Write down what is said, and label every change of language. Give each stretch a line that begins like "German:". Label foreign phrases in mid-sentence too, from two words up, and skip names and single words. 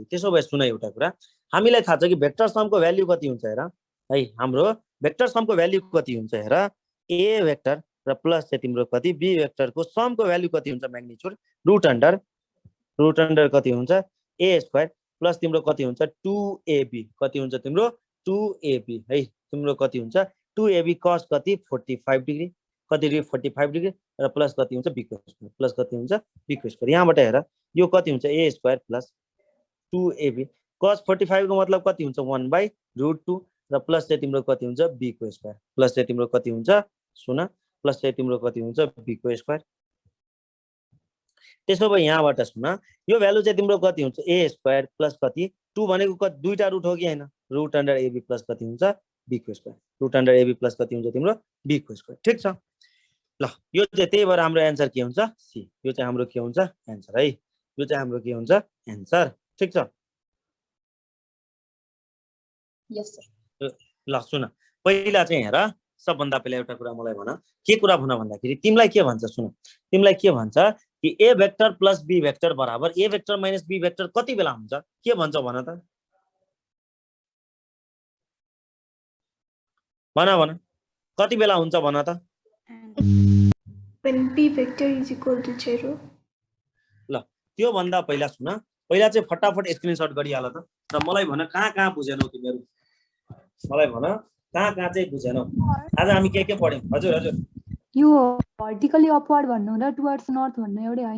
Nepali: त्यसो भए सुन एउटा कुरा हामीलाई थाहा छ कि भेक्टर समको भ्यालु कति हुन्छ हेर है हाम्रो भेक्टर समको भ्यालु कति हुन्छ हेर
English: a vector
Nepali: र प्लस चाहिँ तिम्रो कति
English: b vectorको sumको value
Nepali: कति हुन्छ
English: magnitude root under
Nepali: कति हुन्छ
English: a square plus
Nepali: तिम्रो कति हुन्छ 2ab कति हुन्छ तिम्रो 2ab है तिम्रो कति हुन्छ 2ab cos कति 45 डिग्री कति डिग्री 45 डिग्री र प्लस कति हुन्छ b को स्क्वायर प्लस कति हुन्छ b को स्क्वायर। यहाँबाट हेर यो कति हुन्छ a
English: square plus
Nepali: 2ab cos 45 को मतलब कति हुन्छ 1/√2 र प्लस चाहिँ तिम्रो कति हुन्छ b को स्क्वायर प्लस चाहिँ तिम्रो कति हुन्छ सुन प्लस चाहिँ तिम्रो कति हुन्छ b को स्क्वायर। त्यसो भए यहाँबाट सुन यो भ्यालु चाहिँ तिम्रो कति हुन्छ a
English: square plus
Nepali: कति 2 भनेको कति दुईटा रुट हो कि हैन
English: root under ab plus
Nepali: कति हुन्छ b को स्क्वायर
English: root under ab plus
Nepali: कति हुन्छ तिम्रो b को स्क्वायर। ठीक छ ल यो चाहिँ त्यही भएर हाम्रो आन्सर के हुन्छ सी यो चाहिँ हाम्रो के हुन्छ आन्सर है यो चाहिँ हाम्रो के हुन्छ आन्सर। ठीक छ
English: yes sir
Nepali: ल सुन पहिला चाहिँ हेर सबभन्दा पहिला एउटा कुरा मलाई भन के कुरा भन भन्दाखेरि तिमीलाई के भन्छ सुन तिमीलाई के भन्छ कि
English: a vector plus b vector
Nepali: बराबर
English: a vector minus b vector
Nepali: कति बेला हुन्छ के भन्छ भन त भन कति बेला हुन्छ भन त
English: when b vector is equal to 0
Nepali: ल त्यो भन्दा पहिला सुन पहिला चाहिँ फटाफट स्क्रिनशट गरिहाल त र मलाई भन कहाँ बुझेनौ तिमीहरु मलाई भन कहाँ चाहिँ बुझेनौ आज हामी के पढ्यौं हजुर हजुर यो
English: vertically upward
Nepali: भन्नु र
English: towards north
Nepali: भन्नु एउटै हैन